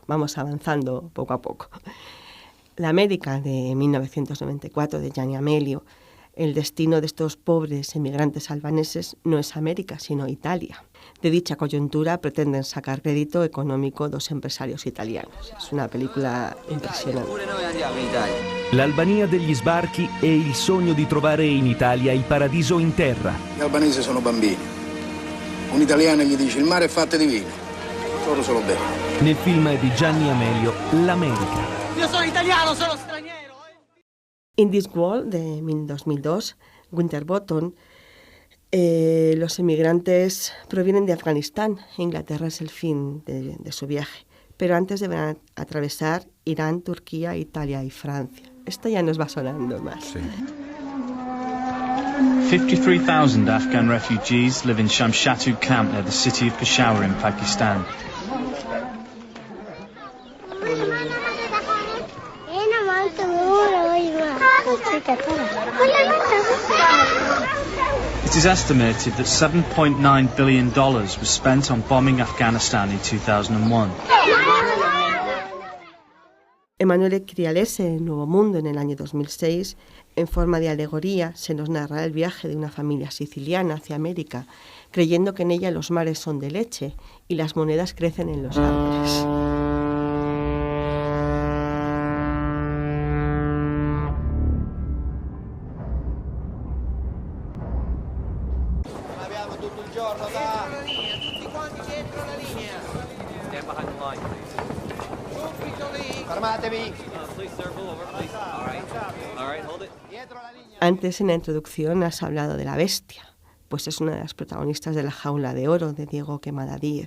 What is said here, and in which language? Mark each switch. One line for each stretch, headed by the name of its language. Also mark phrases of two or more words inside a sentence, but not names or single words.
Spanish: Vamos avanzando poco a poco. La América de 1994, de Gianni Amelio. El destino de estos pobres emigrantes albaneses no es América, sino Italia. De dicha coyuntura pretenden sacar crédito económico dos empresarios italianos. Es una película impressionante.
Italian: L'Albania degli sbarchi è il sogno di trovare in Italia il paradiso in terra. Gli albanesi sono bambini. Un italiano gli dice il mare è fatto di vino. Loro solo bevono. Nel film di Gianni Amelio, L'America. Io sono italiano, sono straniero.
Spanish: In This World, de 2002, Winterbottom, los emigrantes provienen de Afganistán. Inglaterra es el fin de su viaje. Pero antes deberán atravesar Irán, Turquía, Italia y Francia. Esto ya nos va sonando más. Sí.
English: 53,000 Afghan refugees live in Shamshatu camp near the city of Peshawar in Pakistan. It is estimated that $7.9 billion was spent on bombing Afghanistan in 2001.
Spanish: Emanuele Crialese, en Nuevo Mundo, en el año 2006, en forma de alegoría, se nos narra el viaje de una familia siciliana hacia América, creyendo que en ella los mares son de leche y las monedas crecen en los árboles. Antes, en la introducción, has hablado de la bestia, pues es una de las protagonistas de La jaula de oro, de Diego Quemada Díez.